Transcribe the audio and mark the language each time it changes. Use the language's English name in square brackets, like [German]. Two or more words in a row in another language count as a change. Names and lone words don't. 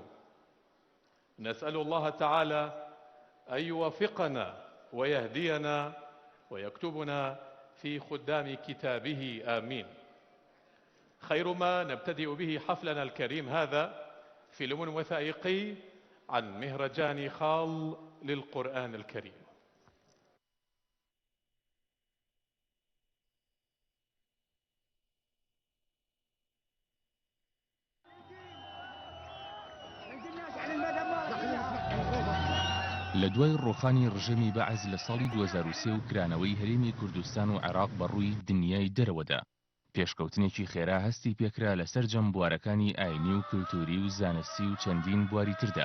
[Arabic] نسأل الله تعالى أن يوفقنا ويهدينا ويكتبنا في خدام كتابه، آمين. خير ما نبتدئ به حفلنا الكريم هذا فيلم وثائقي عن مهرجان خال للقرآن الكريم. [Central Kurdish] لە دوای ڕۆخانی ڕژێمی بەعز لە ساڵی 2003 و کرانەوەی هەرێمی کوردستان و عێراق بەڕووی دنیای دەرەوەدا، پێشکەوتنێکی خێرا هەستی پێکرا لەسەر جەمبوارەکانی ئاینی و کلتوری و زانستی و چەندین بواری تردا.